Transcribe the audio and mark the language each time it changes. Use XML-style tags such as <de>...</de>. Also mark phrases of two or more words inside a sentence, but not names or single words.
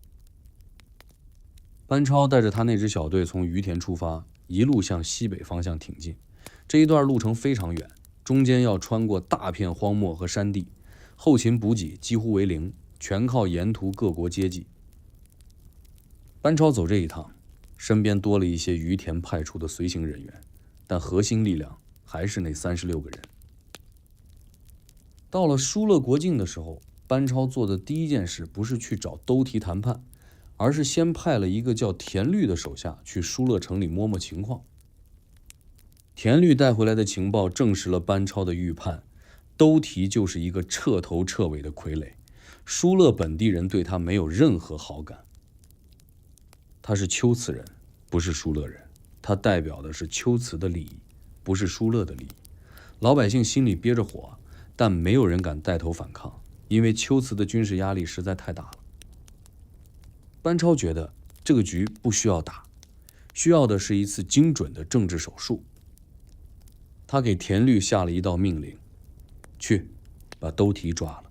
<zh>班超帶着他那支小隊從於田出發，一路向西北方向挺進。這一段路程非常遠，中間要穿過大片荒漠和山地，後勤補給幾乎為零，全靠沿途各國接濟。班超走這一趟，身邊多了一些於田派出的隨行人員，但核心力量還是那36個人。到了疏勒國境的時候，班超做的第一件事不是去找兜提談判，而是先派了一個叫田律的手下去疏勒城裡摸摸情況。田律帶回來的情報證實了班超的預判，兜提就是一個徹頭徹尾的傀儡，疏勒本地人對他沒有任何好感。他是龜茲人，不是疏勒人，他代表的是龜茲的利益，不是疏勒的利益。老百姓心裡憋着火，但沒有人敢帶頭反抗，因為龜茲的軍事壓力實在太大了。班超覺得這個局不需要打，需要的是一次精準的政治手術。他給田律下了一道命令，去把兜提抓了。</zh>